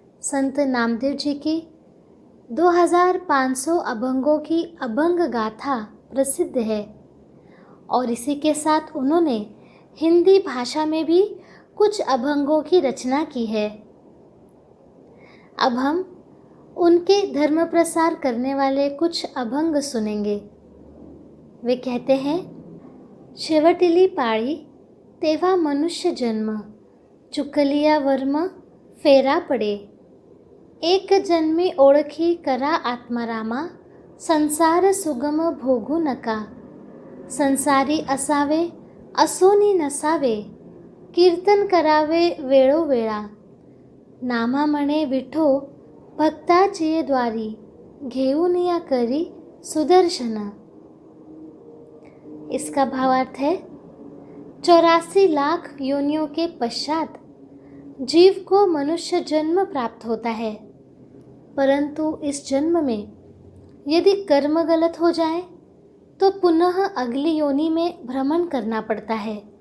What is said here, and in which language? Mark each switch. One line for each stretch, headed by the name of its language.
Hindi: संत नामदेव जी की 2500 अभंगों की अभंग गाथा प्रसिद्ध है और इसी के साथ उन्होंने हिंदी भाषा में भी कुछ अभंगों की रचना की है। अब हम उनके धर्म प्रसार करने वाले कुछ अभंग सुनेंगे। वे कहते हैं,
Marathi: शेवटिली पाळी तेव्हा मनुष्य जन्म, चुकलिया वर्म फेरा पडे, एक जन्मी ओळखी करा आत्मारामा, संसार सुगम भोगू नका, संसारी असावे असोनी नसावे, कीर्तन करावे वेळोवेळा, नामा म्हणे विठो भक्ताचिये द्वारी, घेऊन या करी सुदर्शन।
Hindi: इसका भावार्थ है, 84 लाख योनियों के पश्चात जीव को मनुष्य जन्म प्राप्त होता है, परंतु इस जन्म में यदि कर्म गलत हो जाए तो पुनः अगली योनि में भ्रमण करना पड़ता है।